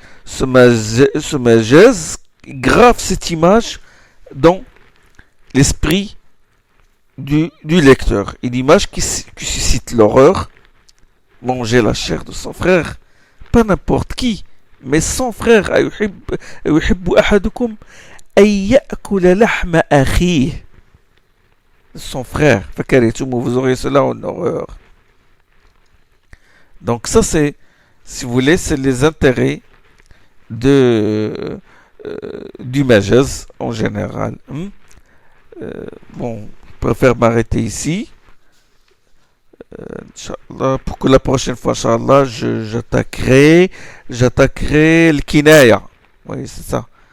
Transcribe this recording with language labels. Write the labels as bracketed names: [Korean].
[French] Ce magèse grave cette image dans l'esprit du lecteur. Une image qui suscite l'horreur. Manger la chair de son frère, pas n'importe qui, mais son frère. [Arabic] أيحب أحدكم أن يأكل لحم أخيه. [French] Son frère. Vous aurez cela en horreur. Donc ça c'est, si vous voulez, c'est les intérêts du majaz en général. Bon, je préfère m'arrêter ici. Inch'Allah, pour que la prochaine fois, Inch'Allah, j'attaquerai le kinaya. Oui, c'est ça.